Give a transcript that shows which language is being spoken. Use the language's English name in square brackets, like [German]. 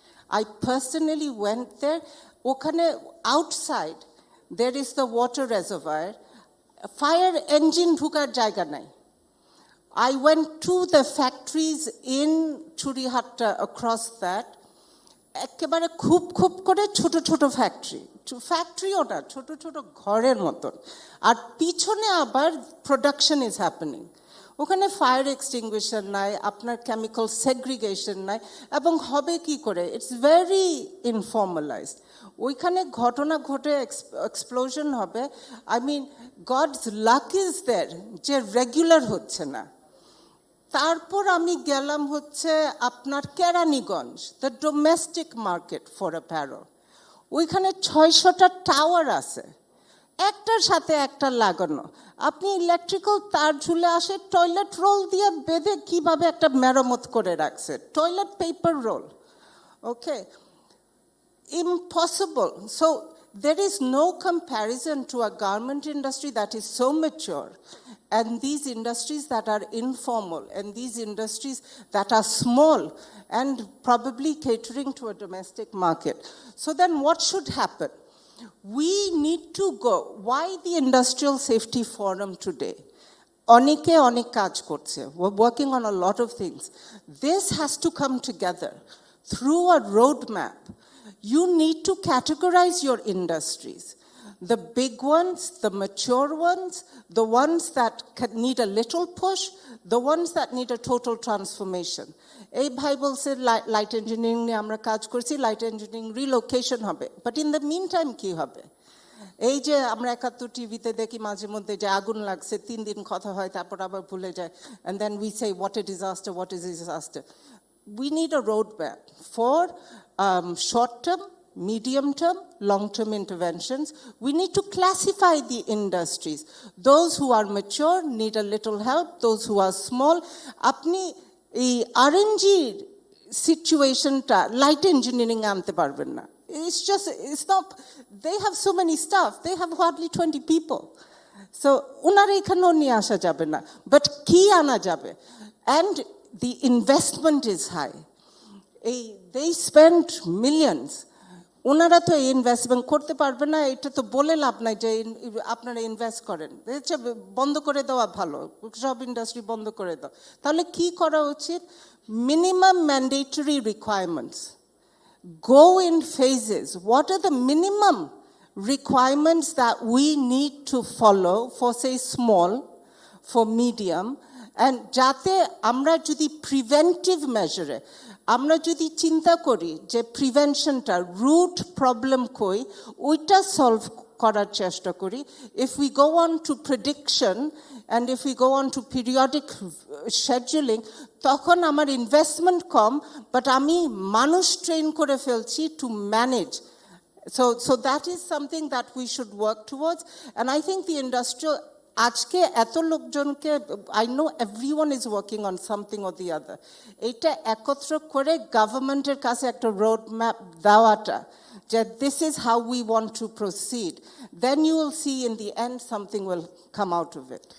[English] I personally went there. Okhane outside, there is the water reservoir. [Bangla] Fire engine dhukar jayga nai. [English] I went to the factories in Churihatta across that. [Bangla] একেবারে খুব খুব করে ছোট ছোট ফ্যাক্টরিও না, ছোট ছোট ঘরের মতন, আর পিছনে আবার [English] Production is happening. [Bangla] ওখানে ফায়ার এক্সটিংগুইশার নাই, আপনার কেমিক্যাল সেগ্রিগেশন নাই, এবং হবে কি করে? [English] It's very informalized. [Bangla] ওইখানে ঘটনা ঘটে এক্সপ্লোশন হবে। [English] I mean God's luck is there [Bangla] যে রেগুলার হচ্ছে না। তারপর আমি গেলাম হচ্ছে আপনার Keraniganj, [English] The domestic market for apparel. [Bangla] ওইখানে 600টা টাওয়ার আছে, একটার সাথে একটা লাগানো। আপনি ইলেকট্রিক্যাল তার ঝুলে আসে, টয়লেট রোল দিয়ে বেঁধে কিভাবে একটা মেরামত করে রাখছে, toilet paper role. [English] Okay, impossible. So there is no comparison to a garment industry that is so mature, and these industries that are informal, and these industries that are small and probably catering to a domestic market. So then what should happen? We need to go. Why the Industrial Safety Forum today? [Bangla] Onike onek kaj korche. [English] We're working on a lot of things. This has to come together through a roadmap. You need to categorize your industries. The big ones, the mature ones, the ones that need a little push, the ones that need a total transformation. [Bangla] এই ভাই বলছে light engineering নিয়ে আমরা কাজ করছি, light engineering relocation হবে, [English] but in the meantime [Bangla] কি হবে? এই যে আমরা 71 টিভিতে দেখি মাঝে মধ্যে যে আগুন লাগছে, 3 দিন কথা হয়, তারপর আবার ভুলে যায়, [English] and then we say what a disaster, what is a disaster. we need a roadmap for short-term, medium-term, long-term interventions. We need to classify the industries. Those who are mature need a little help. Those who are small, [Bangla] apni RNG situation ta light engineering ante parben na. [English] It's not, they have so many staff. They have hardly 20 people. [Bangla] So, unara ekhano niye asha jabe na. But ki ana jabe? [English] And the investment is high. They spend millions. [Bangla] ওনারা তো এই investment করতে পারবে না, এটা তো বলে লাভ নাই যে আপনারা ইনভেস্ট করেন, বন্ধ করে দেওয়া ভালো, সব ইন্ডাস্ট্রি বন্ধ করে দাও। তাহলে কি করা উচিত? [English] Minimum mandatory requirements, go in phases. What are the minimum requirements that we need to follow for, say, small, for medium, and [Bangla] যাতে আমরা যদি প্রিভেন্টিভ মেজারে, আমরা যদি চিন্তা করি যে প্রিভেনশনটা, রুট প্রবলেম কই, ওইটা সলভ করার চেষ্টা করি। [English] If we go on to prediction and if we go on to periodic scheduling, [Bangla] তখন আমার ইনভেস্টমেন্ট কম, বাট আমি মানুষ ট্রেন করে ফেলছি to manage. [English] So that is something that we should work towards, and I think the industrial [Bangla] আজকে এত লোকজনকে, [English] I know everyone is working on something or the other, [Bangla] এটা একত্র করে গভর্নমেন্টের কাছে একটা রোড ম্যাপ দেওয়াটা, যে [English] this is how we want to proceed, then you will see in the end something will come out of it.